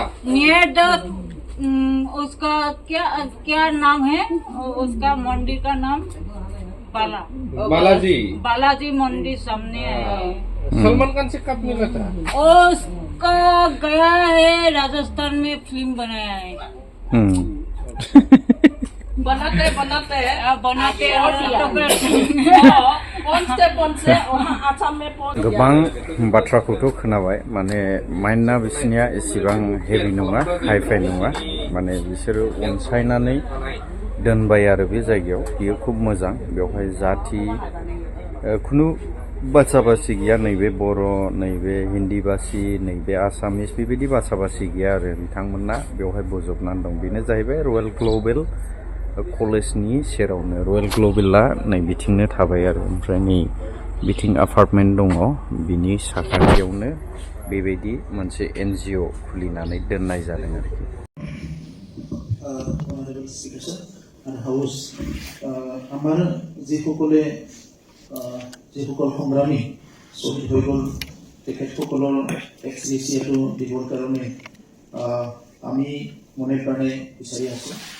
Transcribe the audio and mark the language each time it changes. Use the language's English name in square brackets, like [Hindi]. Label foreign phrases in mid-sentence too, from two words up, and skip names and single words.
[Hindi] नियर द उसका क्या नाम है उसका मंदिर का नाम बालाजी मंदिर सामने है। सलमान खान से कब मिला था? उसका गया है राजस्थान में फिल्म बनाया है। बनाते और [Bodo] गोबां बाथ्राखौथ' खोनाबाय, माने माइन्डआ बिसोरनिया एसेबां हेभि नङा, हाइफाइ नङा, माने बिसोरो अनसायनानै दोनबाय आरो बे जायगायाव। बियो खुब मोजां, बेवहाय जाति खुनु बासा बासि गैया, नैबे बर', नैबे हिन्दी बासि, नैबे आसामिस, बेबायदि बासा बासि गैया आरो बिथांमोना बेवहाय बजबनानै दं। बेनो जाहैबाय रयेल ग्लबेल कलेजनि सेरावनो। रयेल ग्लबेला नै बिथिंनो थाबाय आरो, ओमफ्राय नै बिथिं एपार्टमेन्ट दङ, बिनि साखाथियावनो बेबायदि मोनसे एनजिअ खुलिनानै दोननाय जादों आरोखि। [Assamese] আমাৰ যিসকলে যিসকল সংগ্ৰামী শ্বহীদ হৈ গ'ল, তেখেতসকলৰ এক্সগ্ৰেছিয়াটো দিবৰ কাৰণে আমি মনে প্ৰাণে বিচাৰি আছোঁ।